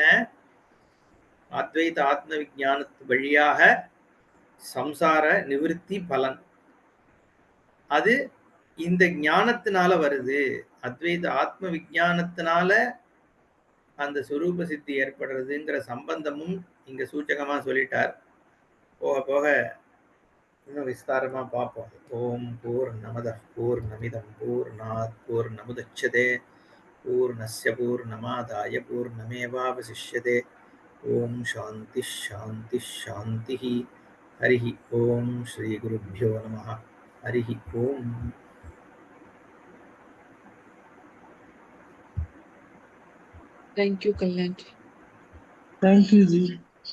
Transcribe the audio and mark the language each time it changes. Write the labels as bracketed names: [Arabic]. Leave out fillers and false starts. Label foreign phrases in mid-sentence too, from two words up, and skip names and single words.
[Tamil] அத்வைத ஆத்ம விஞ்ஞானத்து வழியாக சம்சார நிவிருத்தி பலன், அது இந்த ஞானத்தினால வருது. அத்வைத ஆத்ம விஞ்ஞானத்தினால அந்த சுரூப சித்தி ஏற்படுறதுங்கிற சம்பந்தமும் இங்க சூச்சகமா சொல்லிட்டார். போக போக இன்னும் விஸ்தாரமா பார்ப்போம். [Sanskrit] ॐ पूर्णमदः पूर्णमिदं पूर्णात् पूर्णमुदच्यते पूर्णस्य पूर्णमादाय पूर्णमेवावशिष्यते. ॐ शान्ति शान्ति शान्ति. हरिः ॐ श्री गुरुभ्यो नमः. हरिः ॐ. [English] Thank you, Kalyan. Thank you, Ji.